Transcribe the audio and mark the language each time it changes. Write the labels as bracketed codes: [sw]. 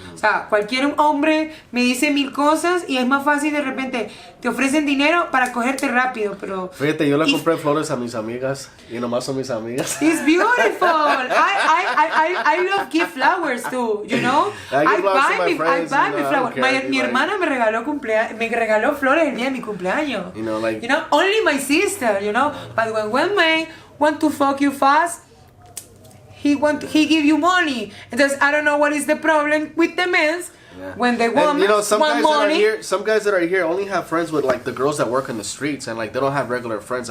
[es] O sea, cualquier hombre me dice mil cosas y es más fácil de repente, te ofrecen dinero para cogerte rápido, pero... Fíjate, yo le compré flores a mis amigas y nomás son mis amigas. [en] It's beautiful. I love give flowers too, I buy flowers. [es] Mi hermana me regaló flores el día de mi cumpleaños. [en] Only my sister, but when one man want to fuck you fast, he give you money. Entonces, I don't know what is the problem with the men. Yeah. When they want, money. Some guys that are here only have friends with like the girls that work in the streets, and like they don't have regular friends.